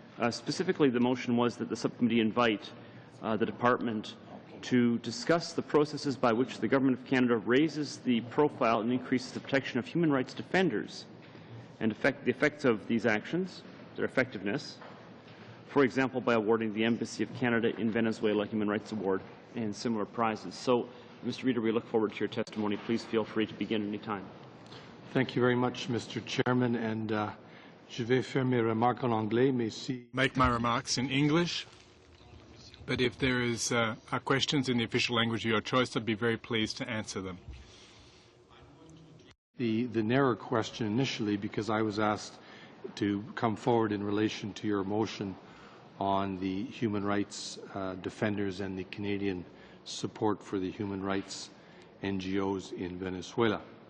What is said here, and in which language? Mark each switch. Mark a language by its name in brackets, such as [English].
[English] Specifically, the motion was that the subcommittee invite the department to discuss the processes by which the Government of Canada raises the profile and increases the protection of human rights defenders and the effects of these actions, their effectiveness, for example, by awarding the Embassy of Canada in Venezuela a Human Rights Award and similar prizes. So, Mr. Reeder, we look forward to your testimony. Please feel free to begin any time. Thank you very much, Mr. Chairman, and [French] je vais faire mes remarques en anglais, mais si... [English] Make my remarks in English, but if there are questions in the official language of your choice, I'd be very pleased to answer them. The narrow question initially, because I was asked to come forward in relation to your motion on the human rights defenders and the Canadian support for the human rights NGOs in Venezuela.